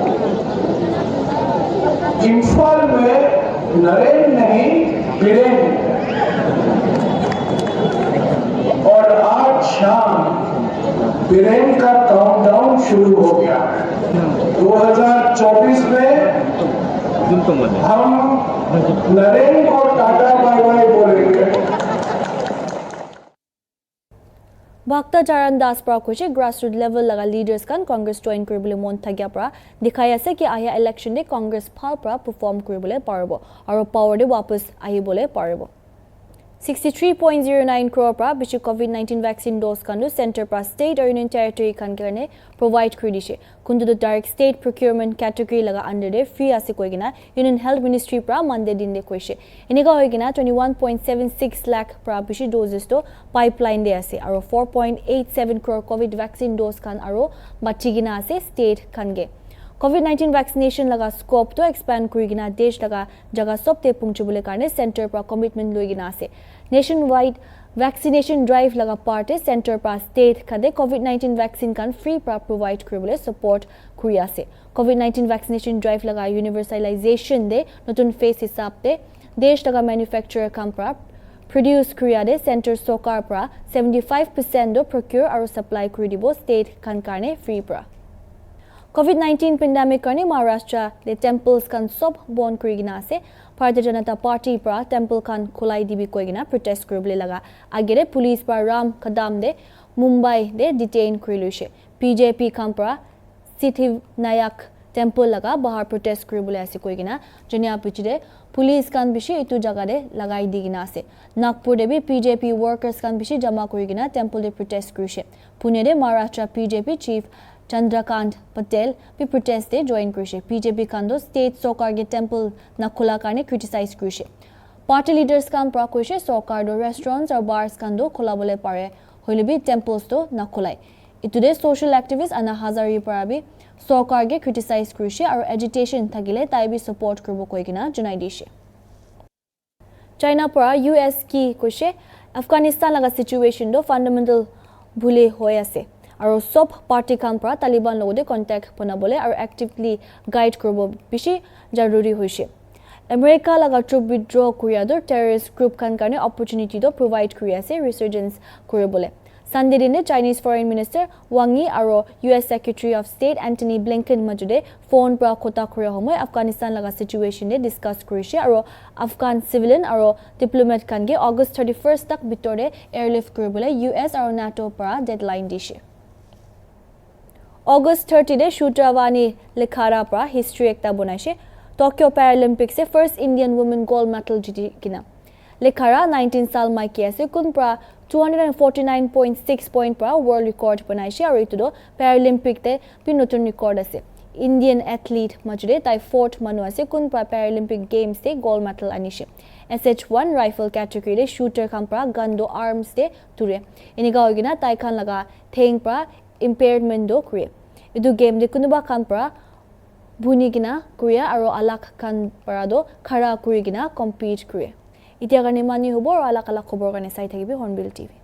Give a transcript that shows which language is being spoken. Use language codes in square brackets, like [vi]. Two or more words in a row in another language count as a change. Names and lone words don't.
[hi] इम्फाल में नरेंद्र नहीं बीरेंद्र और आज शाम बीरेंद्र का काउंटडाउन शुरू हो गया है 2024 में हम नरेंद्र को टाटा बाय बाय बोलेंगे [nag] Bhakta Charan Das pra koise [en] grassroots level [nag] laga leaders kan Congress join koribole mon thagya pra dikhai ase ki aya election de Congress phal pra perform koribole paribo aru power de wapas ahibole paribo 63.09 crore pra bishi [en] COVID-19 vaccine dose [nag] kanu center pra state or [en] union territory [nag] kan karne provide kridishe kundu the [en] direct state procurement category [nag] laga under de free ase koigina [en] union health ministry [nag] pra monday din de koise eniga hoigina 21.76 lakh pra bishi doses to pipeline de ase aro 4.87 crore [en] covid vaccine dose [nag] kan aro bachigina ase state kange [en] COVID-19 vaccination [nag] laga scope to expand kurigina desh laga jaga sobte pungchubule karne center pra commitment loigina ase [en] nationwide vaccination drive [nag] laga parte center pra state khade [en] COVID-19 vaccine [nag] kan free pra provide kuribole support kuri ase [en] COVID-19 vaccination drive [nag] laga universalization de notun phase hisab te desh laga manufacturer kam pra produce korea de center sokar pra 75% do procure aru supply kuri dibo state kan karne free pra [en] COVID-19 pandemic [nag] karne Maharashtra le temples kan sob bon kurigina ase Bharatiya Janata Party pra temple kan khulai dibi koigina protest koribole laga agere police pra Ram Kadam de Mumbai de detain koriluise BJP kan pra Siddhivinayak temple laga bahar protest koribole ase koigina jonia pichide police kan bishi etu jaga de lagai digina ase Nagpur de bi BJP workers kan bishi jama korigina temple de protest korise Pune de Maharashtra BJP chief Chandrakant Patel भी protest de join करिसे BJP kando state sokar ge temple na khula karne criticize करिसे party leaders kam pra करिसे sokar do restaurants और bars kando khola bole pare hoile bi temples to na khulai itude [en] social activist [nag] Anna Hazari para bi sokar ge criticize करिसे और agitation thagile tai bi support korbo koigina junai dise China para US ki करिसे Afghanistan laga situation do fundamental bhule hoy ase aru sob party kam pra Taliban logode contact banabole aru actively guide korbo bishi jaruri hoise America laga troop withdraw korea do [en] terrorist group [nag] kan karne opportunity do provide korea se resurgence koribole Sunday din Chinese [en] foreign minister [nag] Wang Yi aru US [en] secretary of state [nag] Antony Blinken majude phone pra khota korea homoy Afghanistan laga situation de discuss korise aru [en] Afghan civilian [nag] aru diplomat kan ge August 31st tak bitore airlift koribole US aru NATO pra deadline dishe August 30 de Shutravani Lekhara pra history ekta bonaise Tokyo Paralympics se [en] first Indian woman gold medal [nag] jiti kina Lekhara 19 sal mai ki ase kun pra 249.6 point pra [en] world record [nag] bonaise aru itu do Paralympic te pi notun record ase [en] Indian athlete [nag] majude tai fourth manu ase kun pra Paralympic games te [en] gold medal [nag] anishe [en] SH1 rifle category [nag] de shooter kam pra gun do arms te ture iniga hoigina tai khan laga theng pra impairment do kure idu game de kunuba kan pra bhuni gina kuya aro alak kan para do khara kuri gina compete kure itia garne mani hobo aro alak alak khobor garne sai thakibi Hornbill TV